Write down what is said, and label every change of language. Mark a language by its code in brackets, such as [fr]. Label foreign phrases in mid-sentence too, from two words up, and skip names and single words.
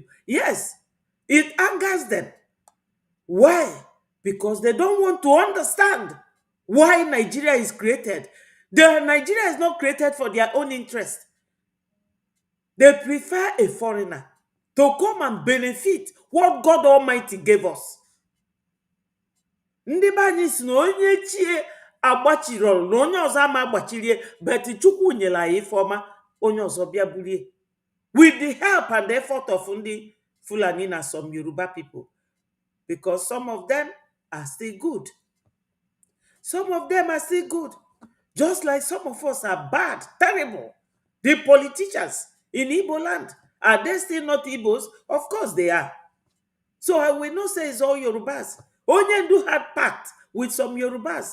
[en] Yes, it angers them. Why? Because they don't want to understand why Nigeria is created. Nigeria is not created for their own interest. They prefer a foreigner to come and benefit what God Almighty gave us. [ig] Ndị banyị si na onye chie agbachirọrọ na onye ọzọ ama agbachirie, beti Chukwu nyere anyị ifeọma onye ọzọ bịa bulie. [en] With the help and the effort of [ig] ndị Fulani na [en] some Yoruba people. Because some of them are still good. Some of them are still good. Just like some of us are bad, terrible. The politicians in Igbo land, are they still not Igbos? Of course they are. So I will not say it's all Yorubas. Onyendu had pact with some Yorubas.